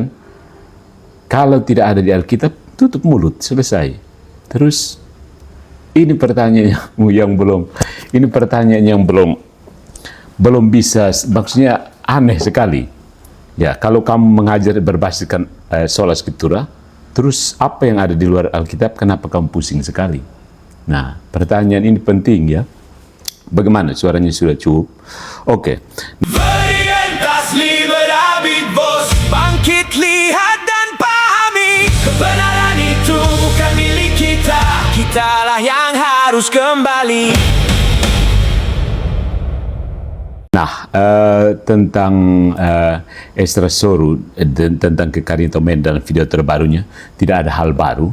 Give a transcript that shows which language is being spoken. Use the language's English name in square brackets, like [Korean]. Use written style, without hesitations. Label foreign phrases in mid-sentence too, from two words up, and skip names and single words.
[Indonesian] Kalau tidak ada di Alkitab, tutup mulut, selesai. Terus ini pertanyaan yang belum bisa, maksudnya aneh sekali. Ya, kalau kamu mengajar berbasiskan [Latin] sola scriptura, [Indonesian] terus apa yang ada di luar Alkitab, kenapa kamu pusing sekali? Nah, pertanyaan ini penting ya. Bagaimana? Suaranya sudah cukup? Oke. [Latin] Veritas libera vos, [Indonesian] bangkit lihat dan pahami, kebenaran itu kan milik kita, kitalah yang harus kembali. Nah, tentang Ezra Soru, tentang kekaritomen dalam video terbarunya, tidak ada hal baru.